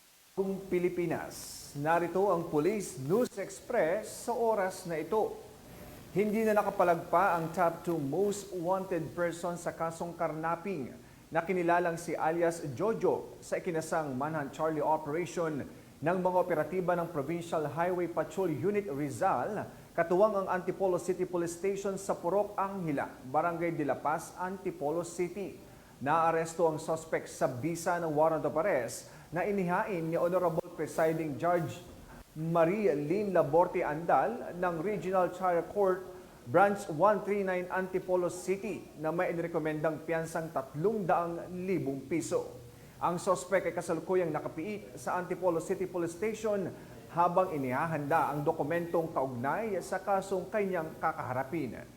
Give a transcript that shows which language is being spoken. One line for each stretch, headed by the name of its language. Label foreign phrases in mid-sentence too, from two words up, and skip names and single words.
Filipino: Bagong Pilipinas. Narito ang Police News Express sa oras na ito. Hindi na nakapalagpa ang
English: top 2 most wanted person
Filipino: sa kasong karnaping na kinilalang si alias Jojo sa ikinasang Manhunt Charlie Operation ng mga operatiba ng Provincial Highway Patrol Unit Rizal, katuwang ang Antipolo City Police Station sa Purok Anghila, Barangay de la Paz, Antipolo City. Naaresto ang suspect sa bisa ng
English: warrant of arrest
Filipino: na inihain ni Honorable Presiding Judge Maria Lynn Laborte Andal ng Regional Trial Court Branch 139 Antipolo City na may inirekomendang piyansang 300,000 piso. Ang suspect ay kasalukuyang nakapiit sa Antipolo City Police Station habang inihahanda ang dokumentong kaugnay sa kasong kanyang kakaharapin.